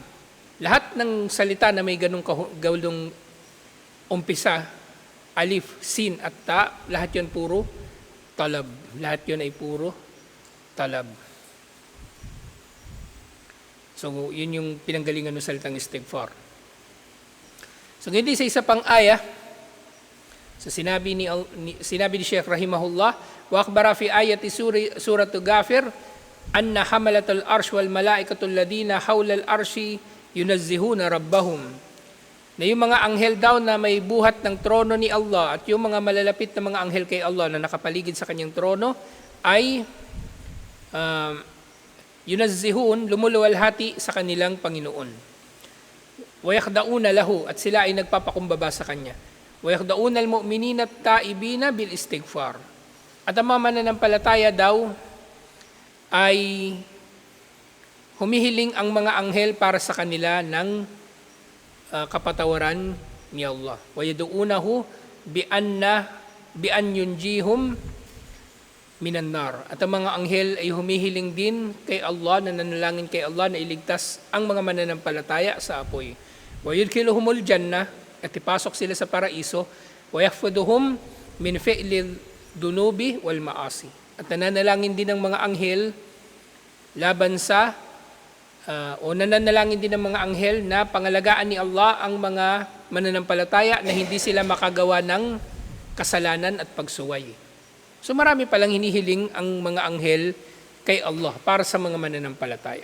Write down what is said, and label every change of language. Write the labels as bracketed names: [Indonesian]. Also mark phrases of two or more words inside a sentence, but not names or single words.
[Filipino] Lahat ng salita na may ganung gawlong umpisa, alif, sin at ta, lahat yun puro talab. Lahat yun ay puro talab. So, yun yung pinanggalingan ng salitang istighfar. So, hindi sa isa pang aya, so sinabi ni Sheikh Rahimahullah, [Arabic] وأخبر في آية سورة غافر أن حملة العرش والملائكة الذين حول العرش ينزهون ربهم. [Filipino] Na yung mga anghel daw na may buhat ng trono ni Allah at yung mga malalapit na mga anghel kay Allah na nakapaligid sa kanyang trono ay yunazzihun, lumuluwalhati sa kanilang Panginoon. [Arabic] ويخضعون له, [Filipino] at sila ay nagpapakumbaba sa kanya. [Arabic] ويخضعون المؤمنين التائبين بالاستغفار. [Filipino] At ang mga mananampalataya daw ay humihiling ang mga anghel para sa kanila ng kapatawaran ni Allah. [Arabic] ويدعونه بأن ينجيهم من النار. [Filipino] At ang mga anghel ay humihiling din kay Allah, nananalangin kay Allah na iligtas ang mga mananampalataya sa apoy. [Arabic] ويدخلهم الجنة, [Filipino] at ipasok sila sa paraiso. [Arabic] ويحفظهم من فعل الذنوب والمعاصي. [Filipino] At nananalangin din ng mga anghel laban sa nananalangin din ng mga anghel na pangalagaan ni Allah ang mga mananampalataya na hindi sila makagawa ng kasalanan at pagsuway. So marami palang hinihiling ang mga anghel kay Allah para sa mga mananampalataya.